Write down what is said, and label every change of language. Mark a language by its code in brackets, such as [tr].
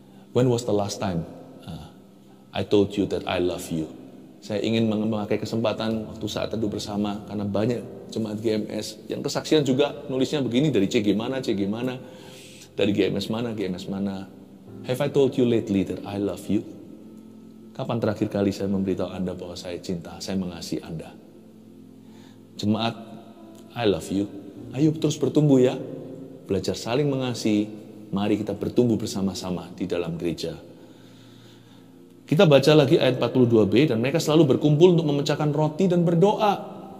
[en] When was the last time I told you that I love you? [id] Saya ingin memakai kesempatan waktu saat teduh bersama, karena banyak jemaat GMS yang kesaksian juga nulisnya begini, dari C gimana, dari GMS mana. [en] Have I told you lately that I love you? [id] Kapan terakhir kali saya memberitahu Anda bahwa saya cinta, saya mengasihi Anda? Jemaat, [en] I love you. [id] Ayo terus bertumbuh ya. Belajar saling mengasihi. Mari kita bertumbuh bersama-sama di dalam gereja. Kita baca lagi ayat 42b, dan mereka selalu berkumpul untuk memecahkan roti dan berdoa.